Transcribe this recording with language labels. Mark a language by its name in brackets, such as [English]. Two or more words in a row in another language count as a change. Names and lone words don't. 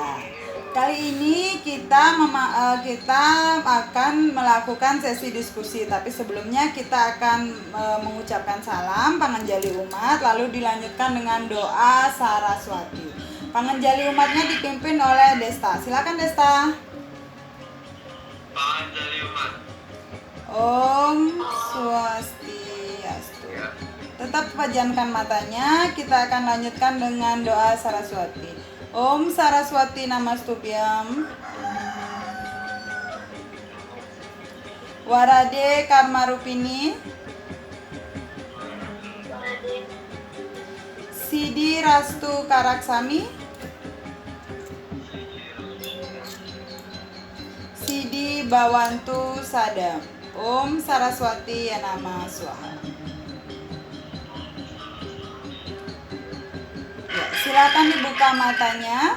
[Indonesian] Kali ini kita akan melakukan sesi diskusi, tapi sebelumnya kita akan mengucapkan salam Pangenjali Umat, lalu dilanjutkan dengan doa Saraswati. Pangenjali umatnya dipimpin oleh Desta. Silakan Desta. Pangenjali umat. [Sanskrit] Om Swastiastu. [Indonesian] Tetap pejamkan matanya. Kita akan lanjutkan dengan doa Saraswati. [Sanskrit] Om Saraswati Namastubhyam. Warade Karmarupini. Sidi Rastu Karaksami. Sidi Bawantu Sadam. Om Saraswati Yanama Swaha. [Indonesian] Ya, silakan dibuka matanya.